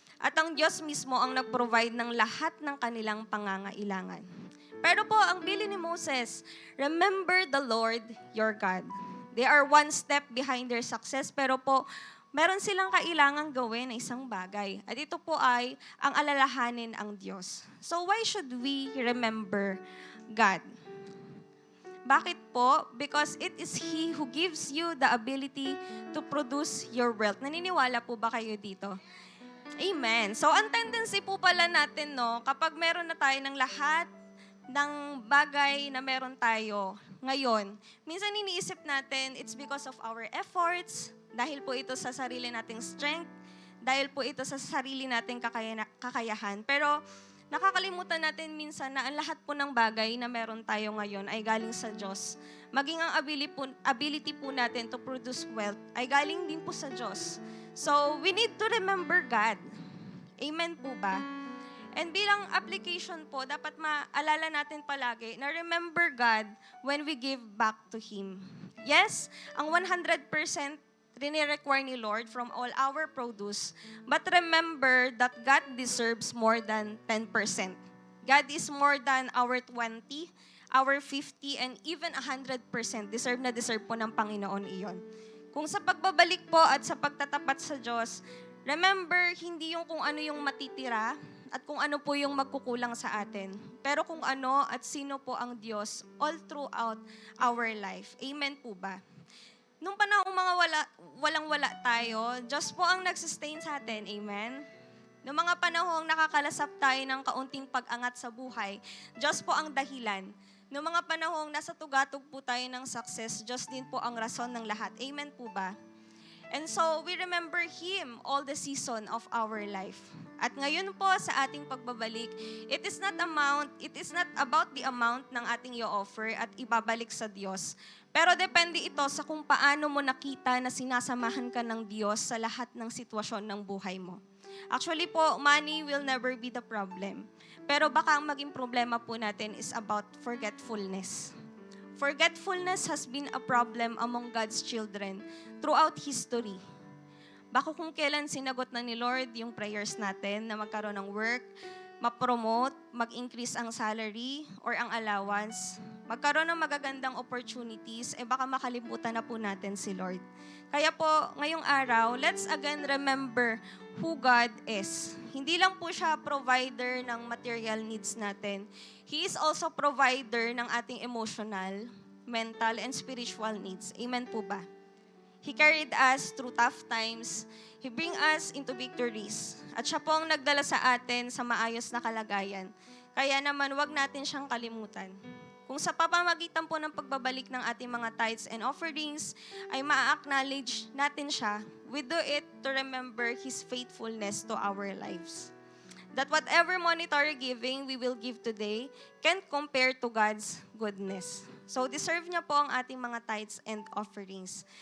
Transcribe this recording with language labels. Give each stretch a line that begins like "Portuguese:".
Filipino: At ang Diyos mismo ang nag-provide ng lahat ng kanilang pangangailangan. Pero po, ang bilin ni Moses,
English: remember the Lord your God. They are one step behind their success,
Filipino: pero po, meron silang kailangang gawin na isang bagay. At ito po ay ang alalahanin ang Diyos.
English: So why should we remember God?
Filipino: Bakit po?
English: Because it is He who gives you the ability to produce your wealth.
Filipino: Naniniwala po ba kayo dito? Amen. So ang tendency po pala natin, kapag meron na tayo ng lahat ng bagay na meron tayo ngayon, minsan iniisip natin,
English: it's because of our efforts,
Filipino: dahil po ito sa sarili nating strength, dahil po ito sa sarili nating kakayahan. Pero nakakalimutan natin minsan na ang lahat po ng bagay na meron tayo ngayon ay galing sa Diyos. Maging ang ability po natin
English: to produce wealth
Filipino: ay galing din po sa Diyos.
English: So, we need to remember God.
Filipino: Amen po ba? And bilang application po, dapat maalala natin palagi na
English: remember God when we give back to Him. Yes,
Filipino: ang 100% rinirequire ni Lord
English: from all our produce, but remember that God deserves more than 10%. God is more than our 20, our 50, and even 100%.
Filipino: Deserve na deserve po ng Panginoon iyon. Kung sa pagbabalik po at sa pagtatapat sa Diyos, remember, hindi yung kung ano yung matitira, at kung ano po yung magkukulang sa atin. Pero kung ano at sino po ang Diyos
English: all throughout our life.
Filipino: Amen po ba? Nung panahong mga walang-wala tayo, Diyos po ang nagsustain sa atin. Amen? Nung mga panahong nakakalasap tayo ng kaunting pag-angat sa buhay, Diyos po ang dahilan. Nung mga panahong nasa tugatog po tayo ng success, Diyos din po ang rason ng lahat. Amen po ba?
English: And so, we remember Him all the season of our life.
Filipino: At ngayon po sa ating pagbabalik,
English: it is not about the amount
Filipino: ng ating i-offer at ibabalik sa Diyos. Pero depende ito sa kung paano mo nakita na sinasamahan ka ng Diyos sa lahat ng sitwasyon ng buhay mo.
English: Actually po, money will never be the problem.
Filipino: Pero baka ang maging problema po natin
English: is about forgetfulness. Forgetfulness has been a problem among God's children throughout history.
Filipino: Baka kung kailan sinagot na ni Lord yung prayers natin na magkaroon ng work, ma-promote, mag-increase ang salary or ang allowance, magkaroon ng magagandang opportunities, baka makalimutan na po natin si Lord. Kaya po, ngayong araw,
English: let's again remember who God is.
Filipino: Hindi lang po siya provider ng material needs natin.
English: He is also provider ng ating emotional, mental, and spiritual needs.
Filipino: Amen po ba?
English: He carried us through tough times. He bring us into victories.
Filipino: At siya po ang nagdala sa atin sa maayos na kalagayan. Kaya naman, wag natin siyang kalimutan. Kung sa pamamagitan po ng pagbabalik ng ating mga tithes and offerings ay ma-acknowledge natin siya,
English: we do it to remember His faithfulness to our lives. That whatever monetary giving we will give today can't compare to God's goodness.
Filipino: So deserve niya po ang ating mga tithes and offerings.